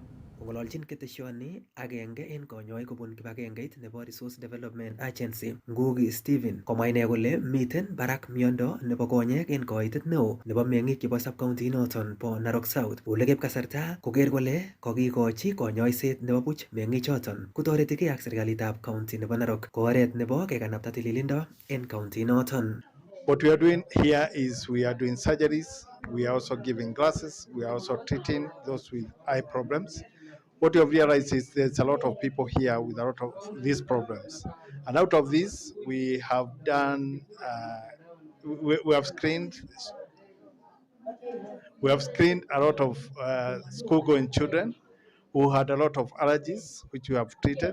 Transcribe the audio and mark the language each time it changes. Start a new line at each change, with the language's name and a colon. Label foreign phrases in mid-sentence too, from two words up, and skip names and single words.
Kalenjin: Ngololchin keteshoni agenge en konyoik kobun kibagengeit nebo Resource Development Agency Ngugi Stephen komwa ine kole miten barak miondo nebo konyek en koitet neo nebo meng'ik chebo sub-county noton bo Narok South. Olekep kasarta koker kole kokikochi konyoiset nebo buch meng'ik choton kotoretigei ak serikalitab county nebo Narok ko oret nebo kekanapta tililindo en county noton.
English: What we are doing here is we are doing surgeries, we are also giving glasses, we are also treating those with eye problems. What we have realized is there's a lot of people here with a lot of these problems. And out of this, we have done, we have screened a lot of school-going children who had a lot of allergies, which we have treated.